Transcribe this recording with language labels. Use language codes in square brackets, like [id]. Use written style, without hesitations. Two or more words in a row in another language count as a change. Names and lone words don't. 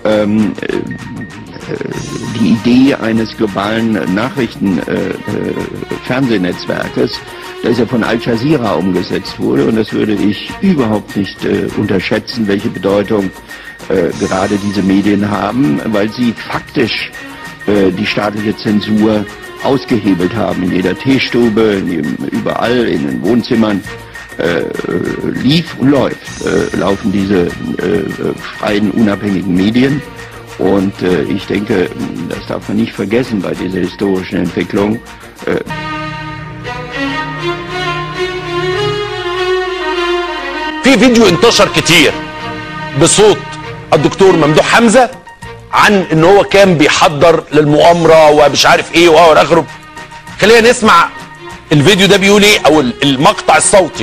[de] die Idee eines globalen Nachrichten-Fernsehnetzwerkes, das ja von Al Jazeera umgesetzt wurde, und das würde ich überhaupt nicht unterschätzen, welche Bedeutung gerade diese Medien haben, weil sie faktisch die staatliche Zensur ausgehebelt haben. In jeder Teestube, überall, in den Wohnzimmern laufen diese freien, unabhängigen Medien. Und ich denke, das darf man nicht vergessen bei dieser historischen Entwicklung. [ar] في فيديو انتشر كتير بصوت الدكتور ممدوح حمزة عن ان هو كان بيحضر للمؤامرة ومش عارف ايه والى اخره. خلينا نسمع الفيديو ده بيقول ايه او المقطع الصوتي.